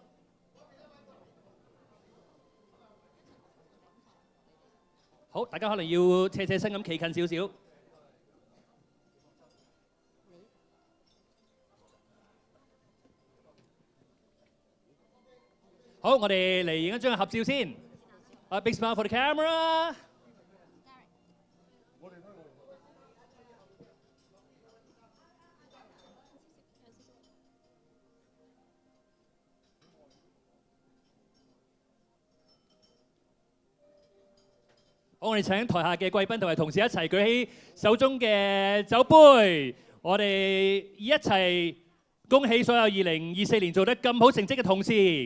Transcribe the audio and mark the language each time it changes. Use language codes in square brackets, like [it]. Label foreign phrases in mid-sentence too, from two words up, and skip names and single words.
[yue] 好，大家可能要斜身咁企近少少。好，我哋嚟影一張合照先。 [en] A big smile for the camera。 [yue] 好，我哋請台下嘅貴賓同埋同事一齊舉起手中嘅酒杯，我哋一齊恭喜所有2024年做得咁好成績嘅同事。